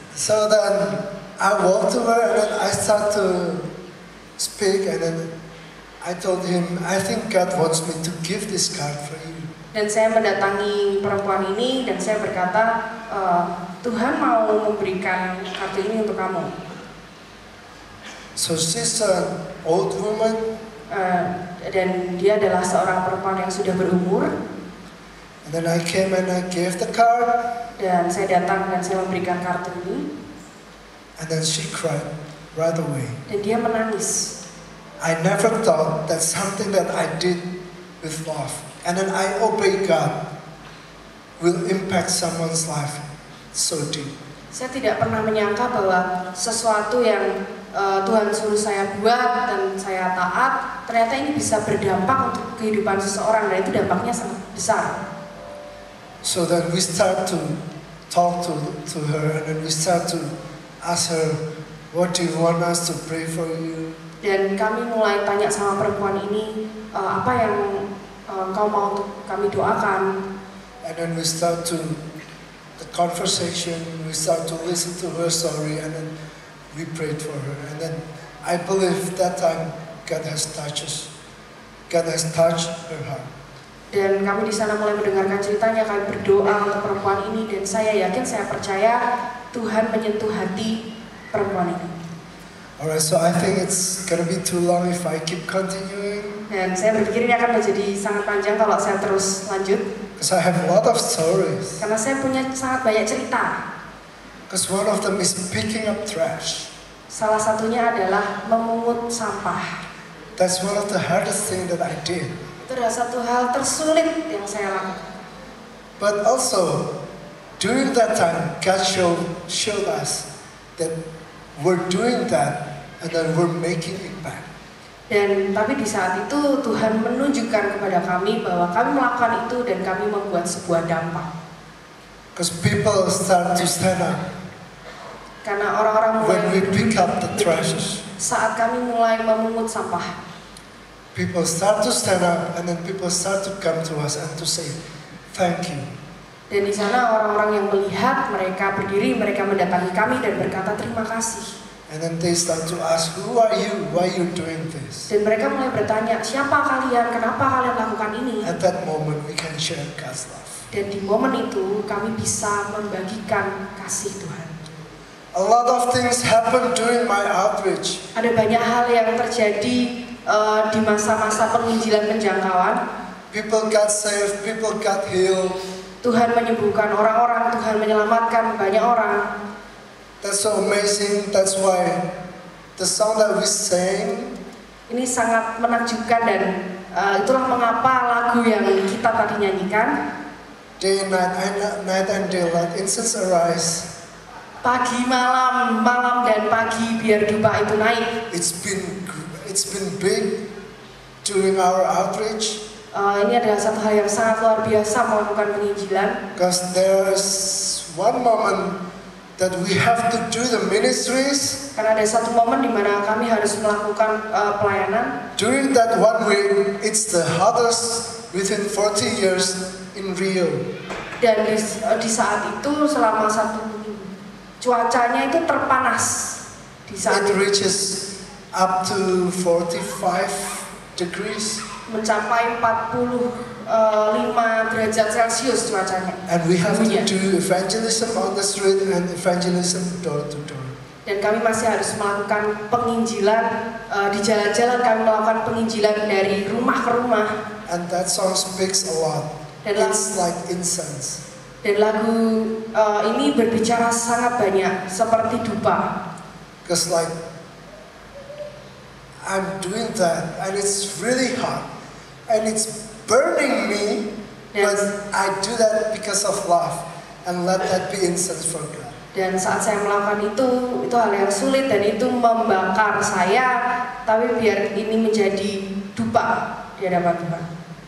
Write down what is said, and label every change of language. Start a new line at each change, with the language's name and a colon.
English: So then I walked to her and then I start to speak and then I told him, I think God wants me to give this card for you.
Indonesian: Dan saya mendatangi perempuan ini dan saya berkata, Tuhan mau memberikan kartu ini untuk kamu.
English: So she's an old woman.
Indonesian: Dan dia adalah seorang perempuan yang sudah berumur.
English: And then I came and I gave the card.
Indonesian: Dan saya datang dan saya memberikan kartu ini.
English: And then she cried right away.
Indonesian: Dan dia menangis.
English: I never thought that something that I did with love and then I obey God will impact someone's life so deep.
Indonesian: Saya tidak pernah menyangka bahwa sesuatu yang Tuhan suruh saya buat dan saya taat, ternyata ini bisa berdampak untuk kehidupan seseorang dan itu dampaknya sangat besar.
English: So then we start to talk to her and then we start to ask her, what do you want us to pray for you?
Indonesian: Dan kami mulai tanya sama perempuan ini, apa yang kau mau untuk kami doakan?
English: And then we start to the conversation, we start to listen to her story and then we prayed for her. And then I believe that time God has touched us. God has touched her heart.
Indonesian: Dan kami di sana mulai mendengarkan ceritanya, kami berdoa untuk perempuan ini dan saya yakin, saya percaya Tuhan menyentuh hati perempuan ini.
English: Alright, so I think it's gonna be too long if I keep continuing.
Indonesian: Dan saya berpikir ini akan menjadi sangat panjang kalau saya terus lanjut.
English: Because I have a lot of stories.
Indonesian: Karena saya punya sangat banyak cerita.
English: Because one of them is picking up trash.
Indonesian: Salah satunya adalah memungut sampah.
English: That's one of the hardest things that I did.
Indonesian: Itu adalah satu hal tersulit yang saya lakukan.
English: But also, during that time, God showed us that we're doing that and then we're making it back.
Indonesian: Dan tapi di saat itu Tuhan menunjukkan kepada kami bahwa kami melakukan itu dan kami membuat sebuah dampak.
English: Because people start to stand up.
Indonesian: Karena orang-orang mulai
English: when we pick up the trashes.
Indonesian: Saat kami mulai memungut sampah.
English: People start to stand up and then people start to come to us and to say, thank you.
Indonesian: Dan di sana orang-orang yang melihat, mereka berdiri, mereka mendatangi kami dan berkata terima kasih.
English: And then they start to ask, who are you? Why are you doing this?
Indonesian: Dan mereka mulai bertanya, siapa kalian? Kenapa kalian lakukan ini?
English: At that moment we can share God's love.
Indonesian: Dan di momen itu kami bisa membagikan kasih Tuhan.
English: A lot of things happen during my outreach.
Indonesian: Ada banyak hal yang terjadi di masa-masa penginjilan penjangkauan.
English: People got saved, people got healed.
Indonesian: Tuhan menyembuhkan orang-orang, Tuhan menyelamatkan banyak orang.
English: That's so amazing. That's why the song that we sang,
Indonesian: ini sangat menakjubkan dan itulah mengapa lagu yang kita tadi nyanyikan,
English: day and night and day, let incense arise.
Indonesian: Pagi malam, malam dan pagi biar dupa itu naik.
English: It's been big during our outreach.
Indonesian: Ini adalah satu hal yang sangat luar biasa melakukan penginjilan.
English: Because there's one moment that we have to do the ministries.
Indonesian: Karena ada satu momen di mana kami harus melakukan pelayanan.
English: During that 1 week, it's the hottest within 40 years in Rio.
Indonesian: Dan di saat itu selama 1 minggu cuacanya itu terpanas di saat
English: It reaches up to 45 degrees.
Indonesian: Mencapai 45 derajat Celcius cuacanya.
English: And we have to
Indonesian: Suhunya.
English: do evangelism on the street and evangelism door to door.
Indonesian: Dan kami masih harus melakukan penginjilan di jalan-jalan. Kami melakukan penginjilan dari rumah ke rumah.
English: And that song speaks a lot. It's like incense.
Indonesian: Dan lagu ini berbicara sangat banyak seperti dupa.
English: Because like I'm doing that and it's really hot and it's burning me, but I do that because of love and let that be incense for God.
Indonesian: Dan saat saya melakukan itu hal yang sulit dan itu membakar saya, tapi biar ini menjadi dupa di hadapan Tuhan.